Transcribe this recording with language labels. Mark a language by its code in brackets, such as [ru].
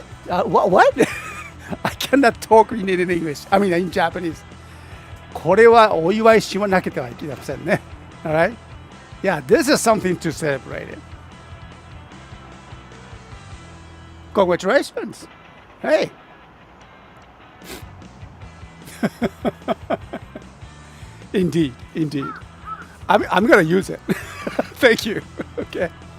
[en] I cannot talk in English. I mean in Japanese. [ja] これはお祝いしなければいけませんね. [en] Alright? Yeah, this is something to celebrate it. Congratulations. Hey. Indeed. I'm going to use it. Thank you. Okay.